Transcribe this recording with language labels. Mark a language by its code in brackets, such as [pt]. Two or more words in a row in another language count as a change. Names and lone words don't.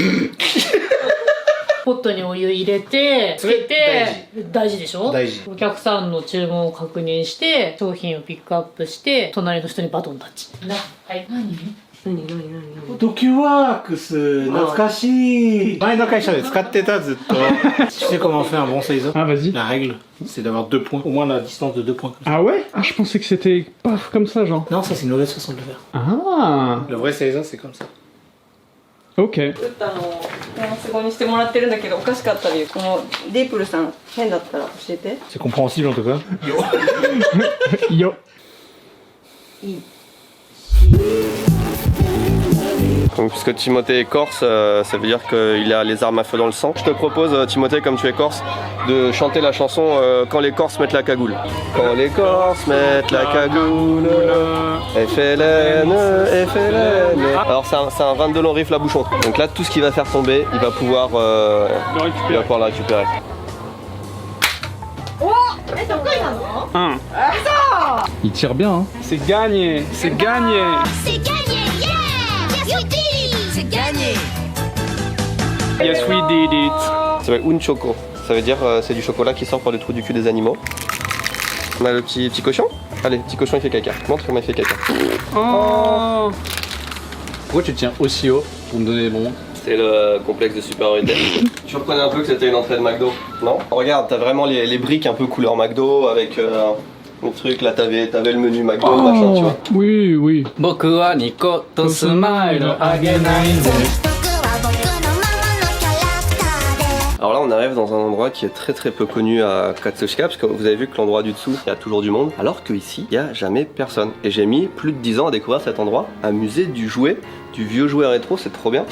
[ja] ポットにお湯入れてつけて大事でしょ。大事。お客さんの注文を確認して商品をピックアップして隣の人にバトンタッチな。はい。ドキュワークス、懐かしい。前の会社で使ってたずっと。 [fr] Tu sais comment on fait un bon saison? Ah, vas-y. La règle, c'est d'avoir 2 points, au moins la distance de 2 points. Ah ouais? Ah, je pensais que c'était paf comme ça, genre. Non, ça c'est une mauvaise façon de le faire. Ah. Le vrai saison, c'est comme ça. Ok. [ja] 打ったのをフランス語にしてもらってるんだけどおかしかったりこのディープルさん変だったら教えて。 [fr] C'est compréhensible en tout cas. Yo. Donc puisque Timothée est corse, ça veut dire qu'il a les armes à feu dans le sang. Je te propose, Timothée, comme tu es corse, de chanter la chanson Quand les Corses mettent la cagoule. Quand les Corses mettent la cagoule, FLN, FLN. Alors c'est un 22 long riff à bouchon. Donc là, tout ce qu'il va faire tomber, il va pouvoir le récupérer. [ja] え、得意なの？ [fr] Un. Il tire bien, hein. C'est gagné. C'est gagné. C'est gagné, [en] yeah! Yes, we did it! [fr] C'est gagné! [en] Yes, we did it. [fr] Ça s'appelle un choco. Ça veut dire c'est du chocolat qui sort par le trou du cul des animaux. On a le petit cochon. Allez, petit cochon il fait caca. Montre comment il fait caca. Oh. Pourquoi tu tiens aussi haut pour me donner des bonbons? C'est le complexe de supériorité. Tu reconnais un peu que c'était une entrée de McDo, non? Regarde, t'as vraiment les briques un peu couleur McDo avec Le truc, là, t'avais le menu McDo, machin, tu vois. Oui, oui. [ja] 僕はニコと smile あげないぜ. [fr] Alors là, on arrive dans un endroit qui est très peu connu à Katsushika, parce que vous avez vu que l'endroit du dessous, il y a toujours du monde, alors qu'ici, il n'y a jamais personne. Et j'ai mis plus de 10 ans à découvrir cet endroit, un musée du jouet, du vieux jouet rétro, c'est trop bien.